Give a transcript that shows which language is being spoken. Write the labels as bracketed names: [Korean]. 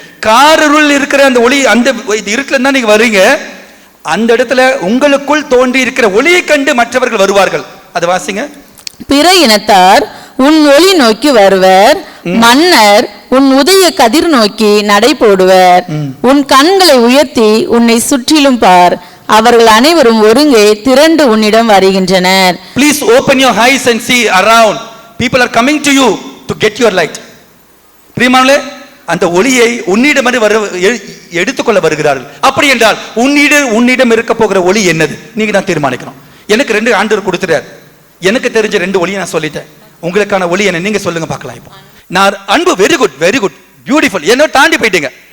[Tamil] காரிருள் இருக்கிற அந்த ஒளி, அந்த இருட்டுல இருந்தா நீங்க வரீங்க. அந்த இடத்துல உங்களுக்குள் தோன்றி இருக்கிற ஒளியை கண்டு மற்றவர்கள் வருவார்கள். அது வாசிங்க. பிற இனத்தார் உன் ஒளி நோக்கி வருவர், மன்னர் உன் உதய கதிர் நோக்கி நடை போடுவர். உன் கண்களை உயர்த்தி உன்னை சுற்றிலும் பார், அவர்கள் அனைவரும் ஒருங்கே திரண்டு உன்னிடம் வருகின்றனர். [English] Please open your eyes and see around. People are coming to you to get your light. [Tamil] பிரியமானவர்களே, அந்த ஒளியை உன்னிடம் எடுத்துக்கொள்ள வருகிறார்கள். அப்படி என்றால் உன்னிடம் இருக்க போகிற ஒளி என்னது நீங்க தான் தீர்மானிக்கணும். எனக்கு 2 ஆண்டவர் கொடுத்துட்டார். எனக்கு தெரிஞ்ச 2 ஒளியை நான் சொல்லிட்டேன். உங்களுக்கான ஒளி என்ன நீங்க சொல்லுங்க பார்க்கலாம். இப்போ நான் அன்பு, [English] very good, very good, beautiful, [Tamil] என்ன தாண்டி போயிட்டீங்க.